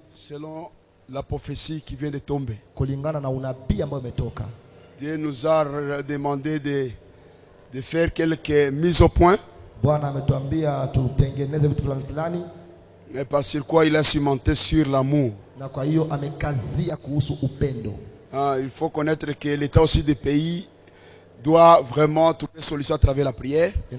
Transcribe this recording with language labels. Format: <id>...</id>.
<fr>selon la prophétie qui vient de tomber.</fr> <sw>Kulingana na unabii ambao umetoka.</sw> <fr>Dieu nous a demandé de faire quelques mises au point.</fr> <sw>Bwana ametuambia tutengeneze vitu fulani fulani.</sw> <fr>Mais par sur quoi il a cimenté sur l'amour.</fr> <sw>Na kwa hiyo amekazia kuhusu upendo.</sw> <fr>Il faut connaître que l'état aussi des pays doit vraiment trouver solution à travers la prière.</fr>